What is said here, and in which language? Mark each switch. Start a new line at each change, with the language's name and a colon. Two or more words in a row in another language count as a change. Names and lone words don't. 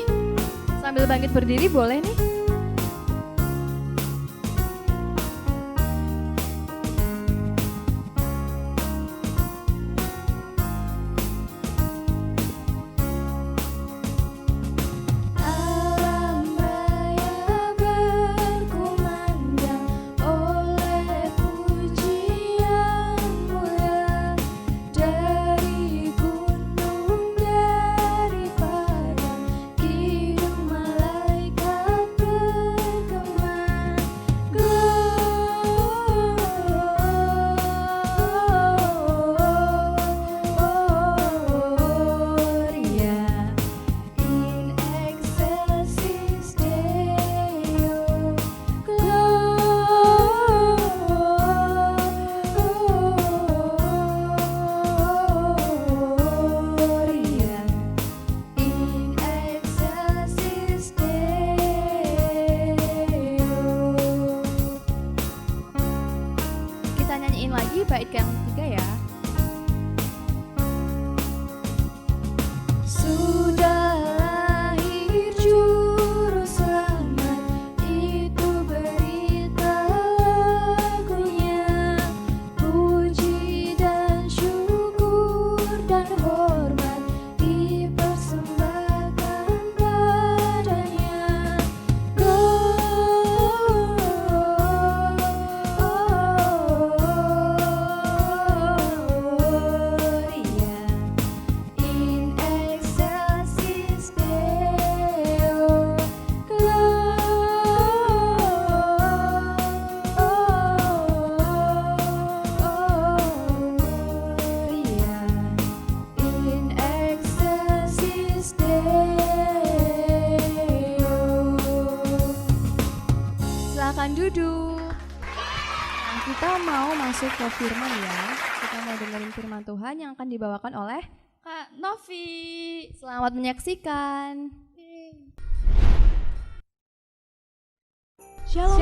Indonesian: Sambil bangkit berdiri boleh nih. Alam raya berkumandang oleh pujian mulia dari gunung, dari padang, kidung malaikat bergema.
Latin: Gloria in excelsis Deo. Gloria in excelsis Deo.
Indonesian: Kita nyanyiin lagi bait yang ketiga ya. Sudah lahir Juru Selamat, itu berita lagunya. Puji dan syukur dan hormat dipersembahkan padanya.
Latin: Gloria in excelsis Deo. Gloria in excelsis Deo.
Indonesian: Silakan duduk. Nah, kita mau masuk ke firman ya. Kita mau dengerin firman Tuhan yang akan dibawakan oleh Kak Novi. Selamat menyaksikan. Shalom,